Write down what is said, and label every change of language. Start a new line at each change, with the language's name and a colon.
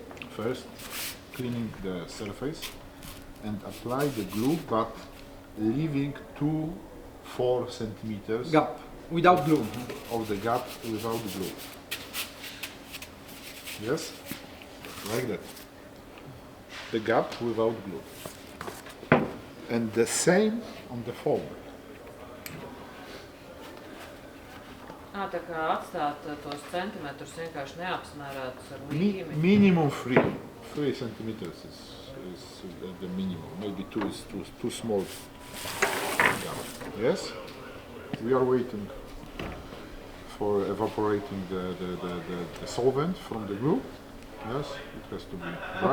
English: First, cleaning the surface and apply the glue, but leaving 2-4 centimeters gap without glue of the gap without glue. Yes? Like that. The gap without glue. And the same on the forward.
Latvian: Tā kā atstāt tos centimetrus vienkārši neapsmērētus ar līmi.
English: Minimum 3 centimeters is the minimum. Maybe 2 is too small. Yes? We are waiting for evaporating the solvent from the glue. Yes, it has to be dry.